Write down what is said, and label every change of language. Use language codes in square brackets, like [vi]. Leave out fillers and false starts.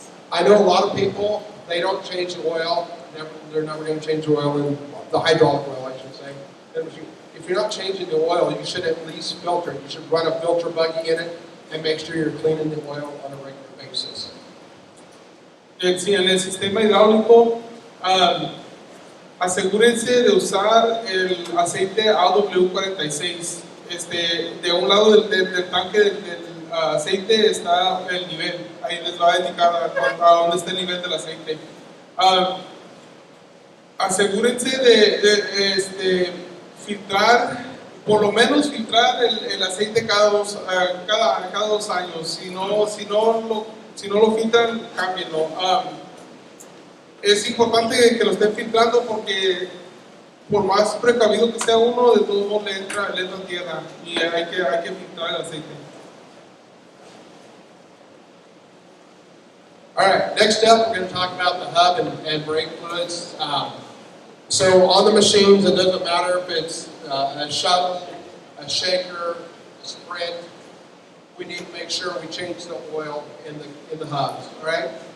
[en] I know a lot of people, they don't change the oil. They're never going to change the oil, in the hydraulic oil, I should say. If you're not changing the oil, you should at least filter it. You should run a filter buggy in it and make sure you're cleaning the oil on a regular basis. [es] Sí, en el sistema hidráulico, asegúrense de usar el aceite AW46. De un lado del tanque del aceite está el nivel. Ahí les va a indicar a dónde está el nivel del aceite. Asegúrense de filtrar, por lo menos filtrar el aceite cada 2 años. Si no lo filtran, cámbienlo. Es importante que lo estén filtrando porque por más precavido que sea uno, de todos modos le entra tierra y hay que filtrar el aceite. [en] All right, next up, we're going to talk about the hub and brake fluids. So on the machines, it doesn't matter if it's a shuttle, a shaker, a Sprint. We need to make sure we change the oil in the hubs, all right?